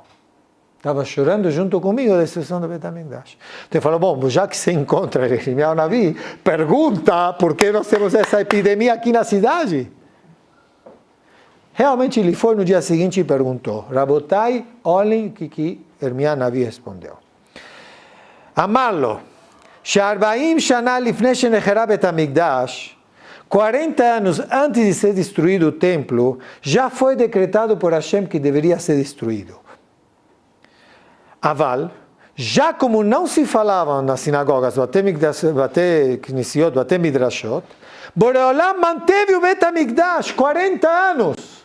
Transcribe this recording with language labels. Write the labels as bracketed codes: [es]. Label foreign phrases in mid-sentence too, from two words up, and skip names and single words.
[pt] Estava chorando junto comigo a destruição do Bet HaMikdash. Então ele falou, bom, já que você encontra Irmiá Navi, pergunta por que nós temos essa epidemia aqui na cidade. Realmente ele foi no dia seguinte e perguntou, Rabotai, olhem o que Irmiá Navi respondeu. [he] אמר לו, שארבעים שנה לפני שנחרב בית המקדש, [pt] 40 anos antes de ser destruído o templo, já foi decretado por Hashem que deveria ser destruído. Aval, já como não se falavam nas sinagogas, [he] בתי כנסיות, בתי מדרשות, [pt] Boreolam manteve o Bet HaMikdash 40 anos.